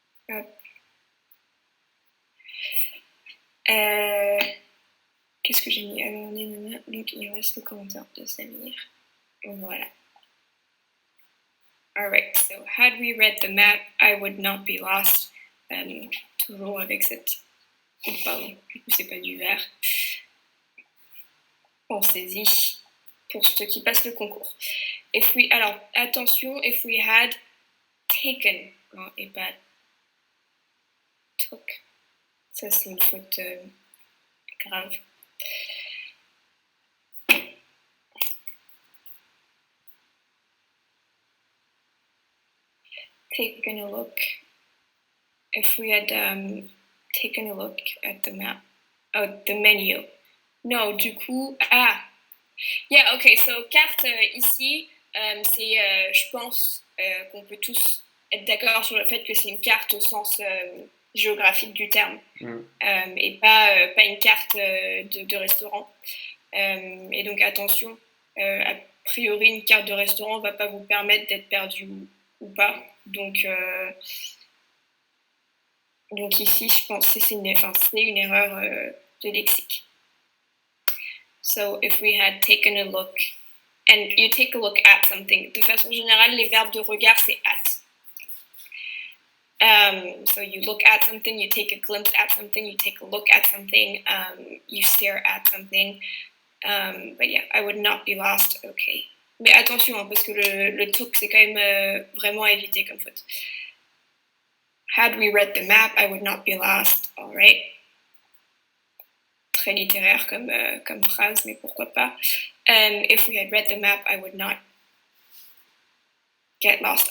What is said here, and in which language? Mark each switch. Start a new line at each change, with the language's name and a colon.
French: Hop. Qu'est-ce que j'ai mis? Donc, il reste le commentaire de Samir. Voilà.
English: Alright, so had we read the map, I would not be lost.
French: Toujours avec cette... Oh, pardon, du coup, c'est pas du vert. Pensez-y pour ceux qui passent le concours. Alors, attention,
English: if we had taken,
French: et pas
English: took.
French: Ça, c'est une faute grave.
English: Taken a look. If we had taken a look at the map. Oh, the menu.
French: No, du coup, yeah, okay, so carte ici, c'est, je pense qu'on peut tous être d'accord sur le fait que c'est une carte au sens géographique du terme, et pas une carte de restaurant. Et donc attention, a priori une carte de restaurant ne va pas vous permettre d'être perdu ou pas. Donc ici, je pense que c'est une erreur de lexique.
English: So if we had taken a look, and you take a look at something,
French: de façon générale, les verbes de regard, c'est at.
English: So you look at something, you take a glimpse at something, you take a look at something, you stare at something. But yeah, I would not be lost, okay.
French: Mais attention, hein, parce que le took, c'est quand même vraiment à éviter comme faute.
English: Had we read the map, I would not be lost, alright.
French: Très littéraire comme phrase, mais pourquoi pas.
English: If we had read the map, I would not get lost.